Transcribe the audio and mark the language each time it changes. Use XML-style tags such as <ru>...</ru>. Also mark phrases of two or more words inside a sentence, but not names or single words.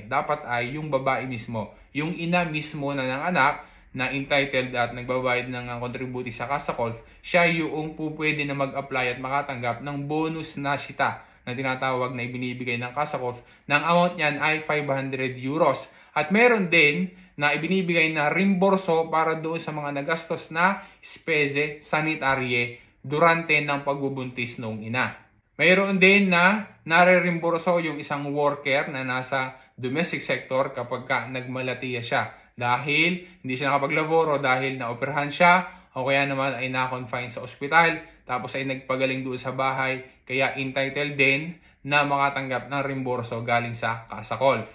<tl>Dapat ay yung babae mismo. Yung ina mismo na nanganak, na entitled at nagbabayad ng kontributi sa Casa Golf, siya yung pwede na mag-apply at makatanggap ng bonus na sita na tinatawag na ibinibigay ng Kasakolf. Ng amount niyan ay 500 euros. At meron din na ibinibigay na rimborso para doon sa mga nagastos na</tl> <it>spese sanitarye</it> <tl>durante ng pagbubuntis ng ina. Mayroon din na nare-rimborso yung isang worker na nasa</tl> <en>domestic sector</en> <tl>kapag nagmalatiya siya dahil hindi siya nakapaglaboro dahil naoperahan siya o kaya naman ay na-confine sa ospital tapos ay nagpagaling doon sa bahay kaya entitled din na makatanggap ng rimborso galing sa Kasakolf.</tl>